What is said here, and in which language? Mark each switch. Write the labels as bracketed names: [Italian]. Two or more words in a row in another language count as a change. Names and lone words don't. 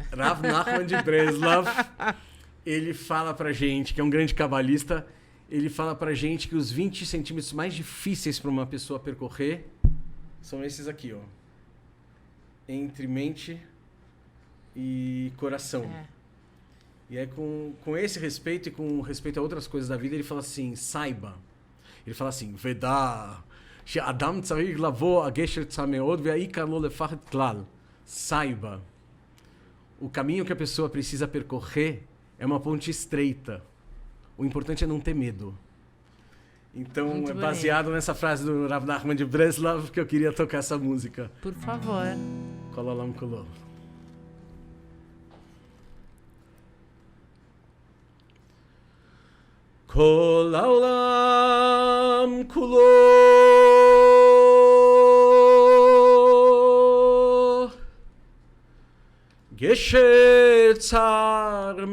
[Portuguese] Rav Nachman de Breslav, ele fala pra gente, que é um grande cabalista, ele fala pra gente que os 20 centímetros mais difíceis para uma pessoa percorrer são esses aqui, ó. Entre mente e coração. E aí, com esse respeito e com respeito a outras coisas da vida, ele fala assim, saiba. Ele fala assim, [Hebrew] ודע, שהאדם צריך לעבור גשר צר מאוד והעיקר לא לפחד כלל. [Portuguese] Saiba, o caminho que a pessoa precisa percorrer é uma ponte estreita. O importante é não ter medo. Então, Muito é bonito. baseado nessa frase do Rav Nachman de Breslav que eu queria tocar essa música. Por favor. [Hebrew] כל העולם כולו. כל העולם כולו גשר צר